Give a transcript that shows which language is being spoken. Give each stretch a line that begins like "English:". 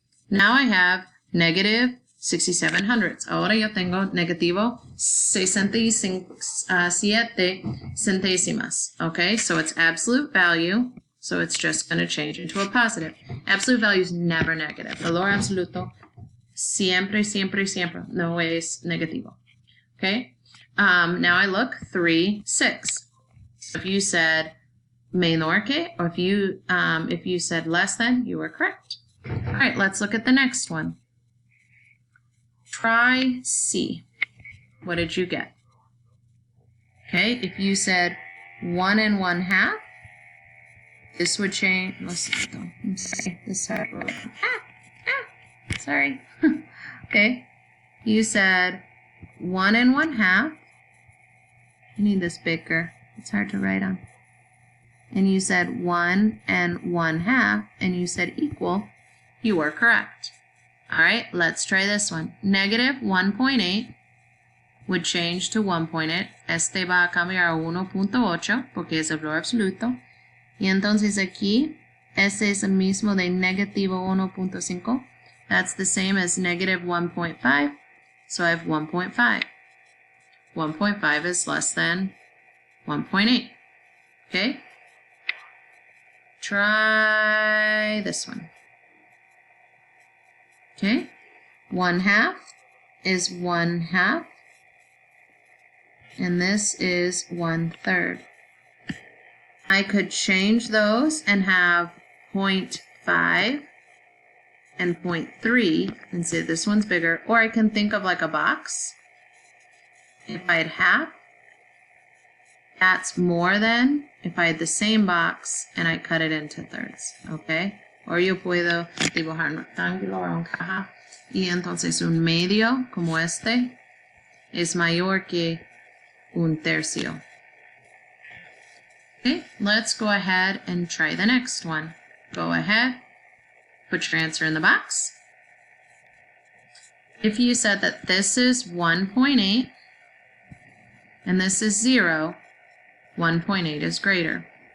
English: Now I have -67
Spanish: Ahora yo tengo negativo 67 centésimas.
English: Okay, so it's absolute value. So it's just going to change into a positive. Absolute value is never negative.
Spanish: Valor absoluto siempre, siempre, siempre no es negativo.
English: Okay, now I look 3, 6. If you said
Spanish: menor que,
English: or if you said less than, you were correct. All right, let's look at the next one. Try C. What did you get? Okay, if you said 1 1/2, this would change. Listen, I'm sorry, this hard. Sorry. Okay, you said 1 1/2. I need this bigger. It's hard to write on. And you said 1 1/2, and you said equal. You were correct. All right, let's try this one. -1.8 would change to 1.8.
Spanish: Este va a cambiar a 1.8 porque es el valor absoluto. Y entonces aquí, este es el mismo de -1.5.
English: That's the same as -1.5. So I have 1.5. 1.5 is less than 1.8. Okay? Try this one. Okay, 1/2 is 1/2, and this is 1/3. I could change those and have 0.5 and 0.3 and say this one's bigger, or I can think of like a box. If I had half, that's more than if I had the same box and I cut it into thirds, okay?
Spanish: O yo puedo dibujar un rectángulo o una caja y entonces un medio como este es mayor que 1/3.
English: Okay, let's go ahead and try the next one. Go ahead, put your answer in the box. If you said that this is 1.8 and this is 0, 1.8 is greater.